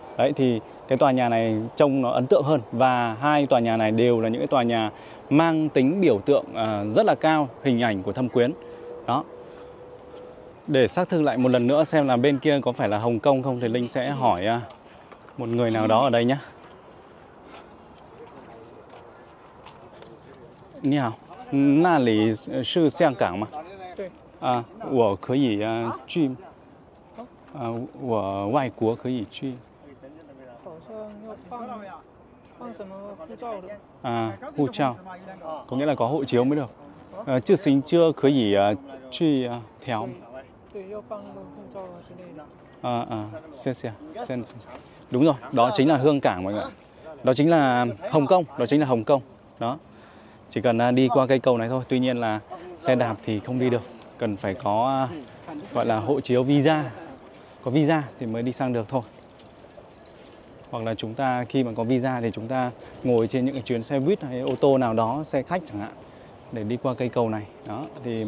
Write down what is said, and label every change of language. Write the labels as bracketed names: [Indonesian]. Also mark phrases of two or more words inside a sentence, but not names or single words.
[Vietnamese] Đấy thì cái tòa nhà này trông nó ấn tượng hơn. Và 2 tòa nhà này đều là những cái tòa nhà mang tính biểu tượng rất là cao, hình ảnh của Thâm Quyến. Đó. Để xác thực lại một lần nữa xem là bên kia có phải là Hồng Kông không thì Linh sẽ hỏi một người nào đó ở đây nhé. [Chinese] 你好，那里是香港吗？对。我可以去，我外国可以去。好像要放什么护照的。 [Vietnamese] 护照，có nghĩa là có hộ chiếu mới được. Chưa xin chưa [Chinese] 可以去调。对，要放那个护照之类的。 [Vietnamese] 谢谢。Đúng rồi, đó chính là Hương Cảng mọi người. Đó chính là Hồng Kông, đó chính là Hồng Kông. Đó. Chỉ cần đi qua cây cầu này thôi. Tuy nhiên là xe đạp thì không đi được, cần phải có gọi là hộ chiếu visa. Có visa thì mới đi sang được thôi. Hoặc là chúng ta khi mà có visa thì chúng ta ngồi trên những cái chuyến xe buýt hay ô tô nào đó, xe khách chẳng hạn, để đi qua cây cầu này.